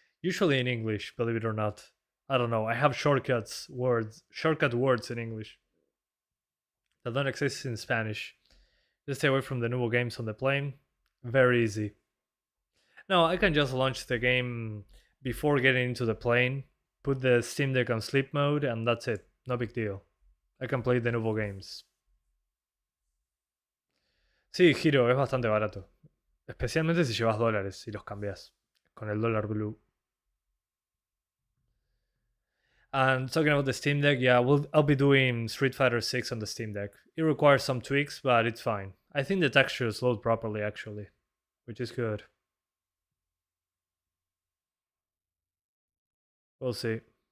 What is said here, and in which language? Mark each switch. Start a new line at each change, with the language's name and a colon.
English: Usually in English, believe it or not. I don't know. I have shortcut words in English that don't exist in Spanish. Just stay away from the Nuvo games on the plane. Very easy. No, I can just launch the game before getting into the plane, put the Steam Deck on sleep mode, and that's it. No big deal. I can play the Nuvo games.
Spanish: Sí, Hiro, es bastante barato. Especialmente si llevas dólares y los cambias con el dólar blue.
English: And talking about the Steam Deck, yeah, I'll be doing Street Fighter 6 on the Steam Deck. It requires some tweaks, but it's fine. I think the textures load properly, actually, which is good. We'll see.